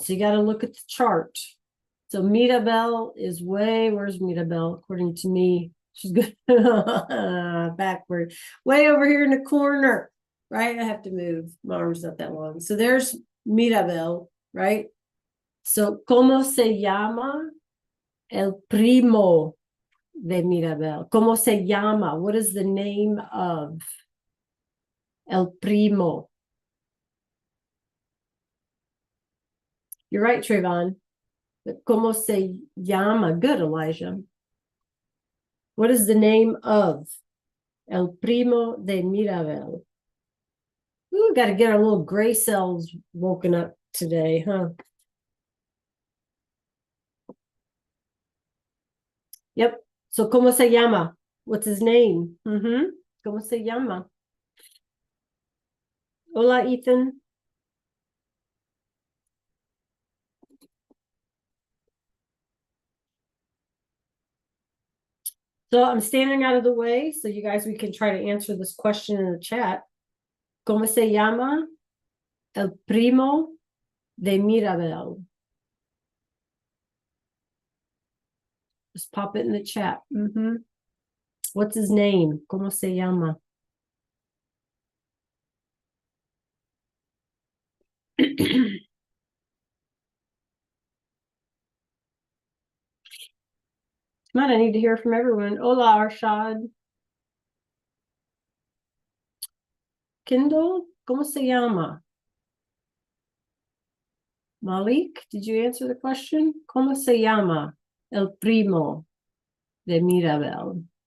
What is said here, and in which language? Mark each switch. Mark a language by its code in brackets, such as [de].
[en] So you got to look at the chart. So Mirabel is where's Mirabel? According to me, she's good. Backward. Way over here in the corner, right? I have to move. My arm's not that long. So there's Mirabel, right? [es] So, ¿cómo se llama el primo de Mirabel? ¿Cómo se llama? [en] What is the name of [es] el primo? [en] You're right, Trayvon. But [es] ¿cómo se llama? [en] Good, Elijah. What is the name of [es] el primo de Mirabel? [en] Ooh, got to get our little gray cells woken up today, huh? [es] Yep. So, ¿cómo se llama? [en] What's his name? [es] ¿Cómo se llama? Hola, Ethan. [en] So I'm standing out of the way so you guys, we can try to answer this question in the chat. [es] ¿Cómo se llama el primo de Mirabel? [en] Just pop it in the chat. What's his name? [es] ¿Cómo se llama? [en] Come on, I need to hear from everyone. [es] Hola, [en] Arshad. [es] Kindle, ¿cómo se llama? [en] Malik, did you answer the question? [es] ¿Cómo se llama el primo de Mirabel?